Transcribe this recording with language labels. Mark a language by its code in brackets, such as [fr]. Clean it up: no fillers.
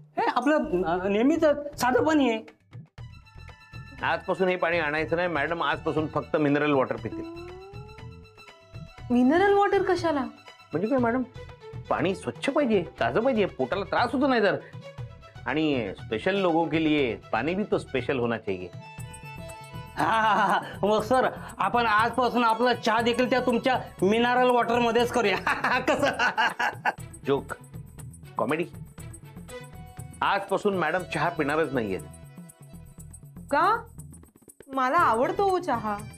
[mr] हे आपलं नेहमीच साधं पाणी आहे. आजपासून हे पाणी आणायचं नाही मॅडम. आजपासून फक्त मिनरल वॉटर पितील. मिनरल वॉटर कशाला? म्हणजे काय मॅडम, पाणी स्वच्छ पाहिजे, ताजं पाहिजे, पोटाला त्रास होतो नाही तर. आणि [hi] स्पेशल लोगों के लिए पानी भी तो स्पेशल होना चाहिए. [mr] हा मग सर, आपण आजपासून आपला चहा देखील त्या तुमच्या मिनरल वॉटर मध्येच करूया. कसं? Joke, comedy. आजपासून मॅडम चहा पिणारच नाहीये. का? मला आवडतो चहा.